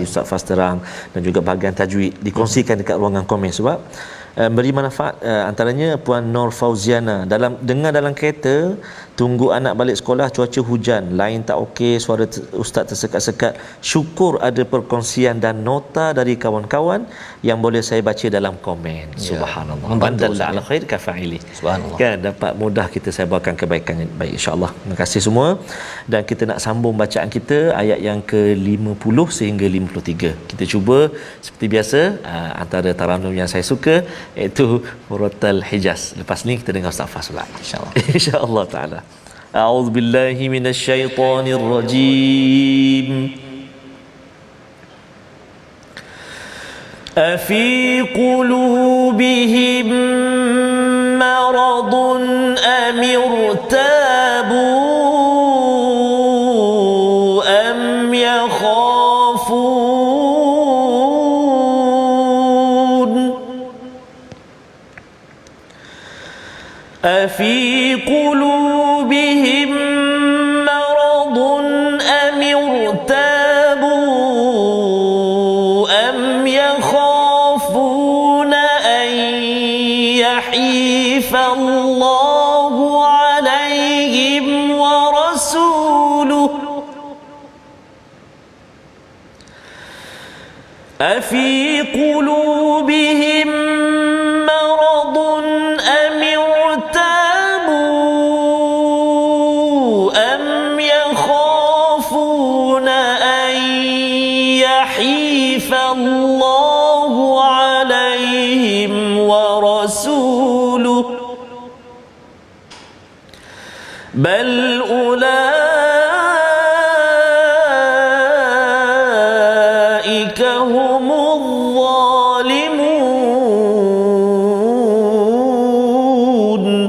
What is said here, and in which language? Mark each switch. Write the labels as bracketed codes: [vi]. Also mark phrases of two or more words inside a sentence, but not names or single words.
[ms] Ustaz Faz terang, dan juga bahagian tajwid dikongsikan dekat ruangan komen sebab beri manfaat. Antaranya Puan Nur Fauziana, dalam kereta tunggu anak balik sekolah, cuaca hujan, lain tak okey, suara ustaz tersekat-sekat. Syukur ada perkongsian dan nota dari kawan-kawan yang boleh saya baca dalam komen. [ar] سبحان الله، الدال على الخير كفاعله. [ms] Subhanallah, kan dapat mudah kita sebarkan kebaikan yang baik, insya-Allah. Terima kasih semua, dan kita nak sambung bacaan kita ayat yang ke-50 sehingga 53. Kita cuba seperti biasa antara taranum yang saya suka, iaitu Muratal Hijaz. Lepas ni kita dengar Ustaz Fas pula, insya-Allah. Insya-Allah taala. [ar] أعوذ بالله من الشيطان الرجيم. أفي قلوبهم مرض أم ارتابوا أم يخافون. أفي قلوبهم مرض أم ارتابوا أم يخافون أن يحيف الله عليهم ورسوله. أفي قلوبهم مرض أم ارتابوا أم يخافون أن يحيف الله عليهم ورسوله. بل أولئك هم الظالمون.